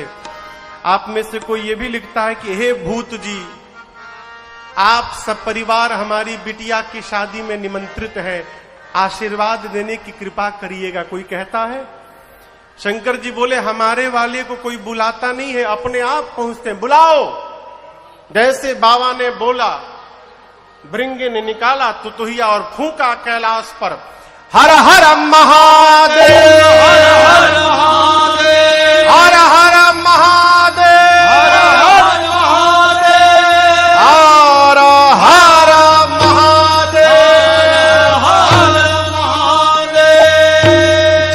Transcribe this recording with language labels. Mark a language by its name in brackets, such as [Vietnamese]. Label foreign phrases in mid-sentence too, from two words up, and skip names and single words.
[Hindi] आप में से कोई ये भी लिखता है कि हे भूत जी, आप सब परिवार हमारी बिटिया की शादी में निमंत्रित हैं, आशीर्वाद देने की कृपा करिएगा, कोई कहता है? शंकर जी बोले, हमारे वाले को कोई बुलाता नहीं है, अपने आप पहुंचते हैं, बुलाओ। जैसे बाबा ने बोला, भृंगी ने निकाला तुतुहिया और फूंका कैलाश पर, हर हर महादेव, हर हर महादेव, हर हर महादेव, हर हर महादेव, हर हर महादेव, हर महादेव।